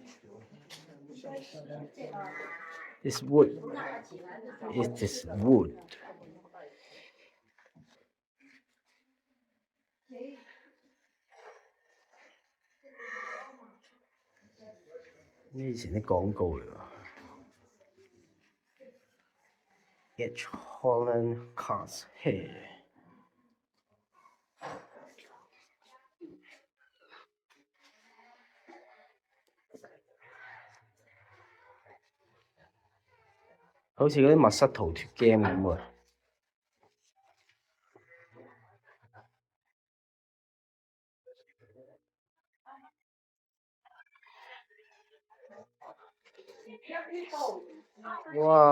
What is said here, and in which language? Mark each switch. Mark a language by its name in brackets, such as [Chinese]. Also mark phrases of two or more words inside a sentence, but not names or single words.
[English] It's wood. It is wood. [Cantonese] 呢以前啲廣告嚟㗎。 [English] Get Holland cars here。 [Cantonese] 好似嗰啲密室逃脫 game 咁喎。哇！